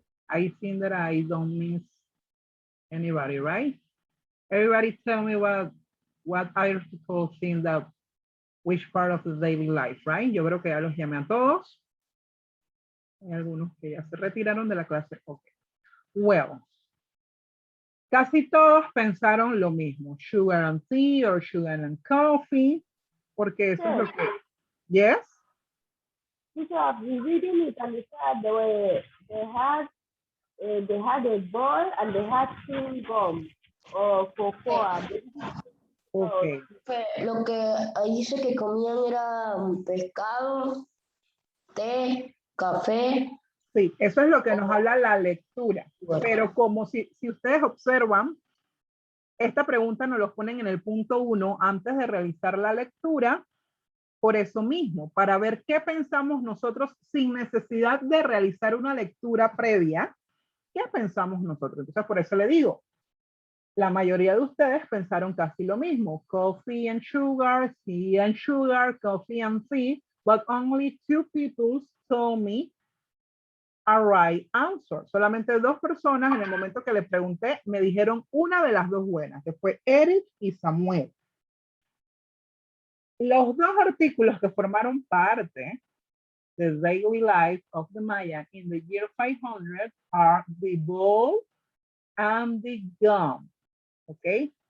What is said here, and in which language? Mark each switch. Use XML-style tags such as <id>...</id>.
<en>I think that I don't miss anybody, right? Everybody tell me what articles in the which part of the daily life, right?</en> <es>Yo creo que ya los llamé a todos. Hay algunos que ya se retiraron de la clase. Okay. Well, casi todos pensaron lo mismo.</es> <en>Sugar and tea or sugar and coffee.</en> <es>Porque eso es lo que...</es> <en>Yes? Teacher, reading it and they had a ball and they had chewing gum or cocoa. Okay.</en> <es>Lo que ahí dice que comían era pescado, té, café. Sí, eso es lo que nos habla la lectura. Pero como si ustedes observan, esta pregunta nos lo ponen en el punto 1 antes de realizar la lectura, por eso mismo, para ver qué pensamos nosotros sin necesidad de realizar una lectura previa. ¿Qué pensamos nosotros? Entonces, por eso le digo, la mayoría de ustedes pensaron casi lo mismo.</es> <en>Coffee and sugar, tea and sugar, coffee and tea, but only 2 people told me a right answer.</en> <es>Solamente 2 personas en el momento que le pregunté me dijeron una de las 2 buenas, que fue Eric y Samuel. Los 2 artículos que formaron parte</es> <en>the daily life of the Maya in the year 500 are the ball and the gum. ¿Ok?</en>